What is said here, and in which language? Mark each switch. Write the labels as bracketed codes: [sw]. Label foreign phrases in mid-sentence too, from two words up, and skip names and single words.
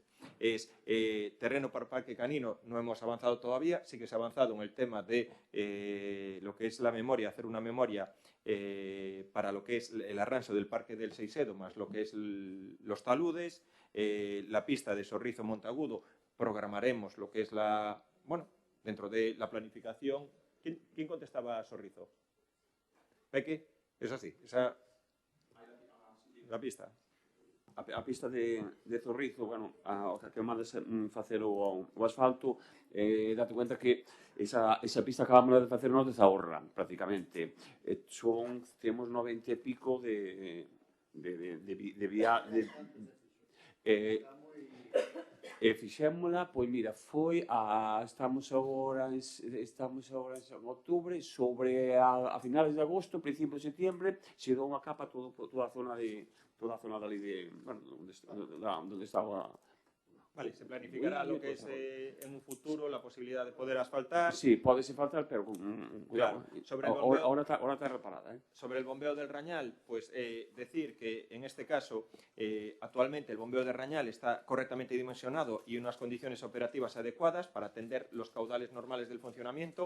[es] Terreno para parque canino, no hemos avanzado todavía, sí que se ha avanzado en el tema de lo que es la memoria, hacer una memoria para lo que es el arranso del parque del Seisedo, más lo que es los taludes, la pista de Sorrizo Montagudo, programaremos lo que es dentro de la planificación. ¿Quién contestaba a Sorrizo? ¿Peque? Es así, la pista. [gl] A pista de Zorrizo, bueno, o que mandas facer o asfalto, [es] date cuenta [gl] que esa pista acabamos de facer nos de Zahorra, prácticamente. Temos 90 e pico de vía... fixémola, pois mira, estamos agora en outubro, sobre a finales de agosto, principios de setembro, se dá unha capa toda a zona dali de, bueno, onde estaba. [es] Vale, se planificará lo que es en un futuro la posibilidad de poder asfaltar. Sí, podese faltar, pero cuidado, ahora está reparada. Sobre el bombeo del Rañal, pues decir que en este caso actualmente el bombeo del Rañal está correctamente dimensionado y unas condiciones operativas adecuadas para atender los caudales normales del funcionamiento.